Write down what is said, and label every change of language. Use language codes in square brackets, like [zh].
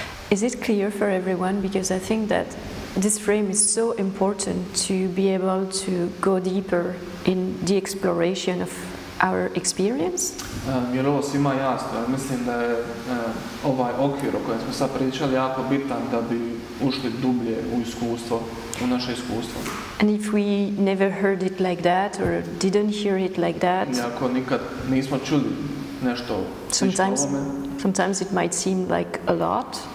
[en] Is it clear for everyone? Because I think that this frame is so important to be able to go deeper in the exploration of our experience. [hr] Jer ovo svima jasno. Mislim da je ovaj okvir o kojem smo sad pričali jako bitan da bi ušli dublje u iskustvo, u naše iskustvo. [en] And if we never heard it like that or didn't hear it like that, [hr] i ako nikad nismo čuli nešto slično ovome, [en] sometimes it might seem like a lot.